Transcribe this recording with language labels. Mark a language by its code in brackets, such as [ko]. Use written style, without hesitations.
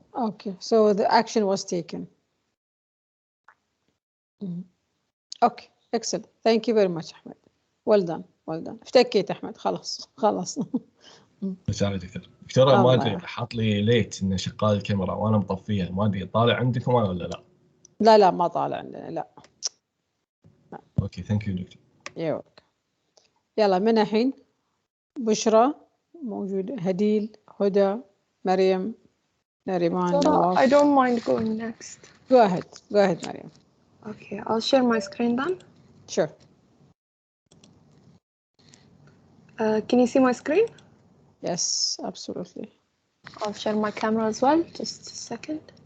[en] Okay, so the action was taken. Okay, excellent. Thank you very much, Ahmed. Well done. [ar] افتكيت أحمد. خلاص. مساعدة دكتورة، ما ادري حاط لي ليت انه شغال الكاميرا وانا مطفيها، ما ادري طالع عندكم ولا لا؟ لا ما طالع عندنا، لا. اوكي، [en] thank you [ar] دكتور. يلا من الحين بشرى موجودة، هديل، هدى، مريم، نريمان، نواف. [en] I don't mind going next. Go ahead, Mariam. Okay, I'll share my screen then. Sure. Can you see my screen? Yes, absolutely. I'll share my camera as well. Just a second.